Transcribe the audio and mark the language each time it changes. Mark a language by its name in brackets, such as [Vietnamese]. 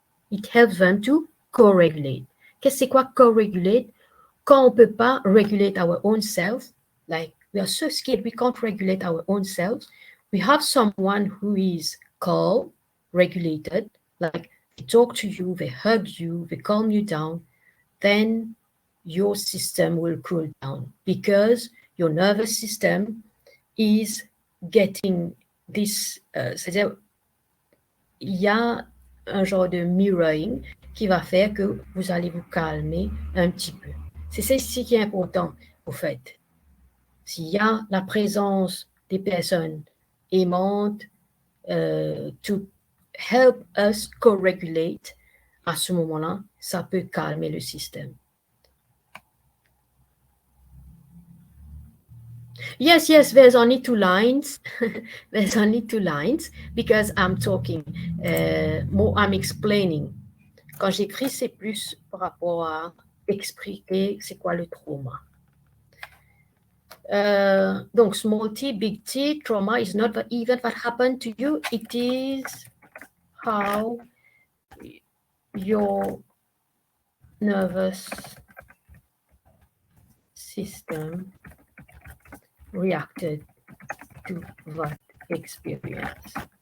[English] It helps them to co-regulate. [French] Qu'est-ce que c'est quoi co-regulate? Quand on ne peut pas [English] regulate our own self, like we are so scared we can't regulate our own selves, we have someone who is calm, regulated, like they talk to you, they hug you, they calm you down, then your system will cool down because your nervous system is getting this, [French] c'est-à-dire il y a un genre de mirroring qui va faire que vous allez vous calmer un petit peu. C'est ceci qui est important, au fait. S'il y a la présence des personnes aimantes [English] to help us co-regulate, [French] à ce moment-là, ça peut calmer le système. [English] Yes, there's only 2 lines. There's only 2 lines because I'm talking. More, I'm explaining. [French] Quand j'écris, c'est plus par rapport à expliquer c'est quoi le trauma. [English] Donc, small t, big T, trauma is not the event that happened to you. It is how your nervous system reacted to that experience.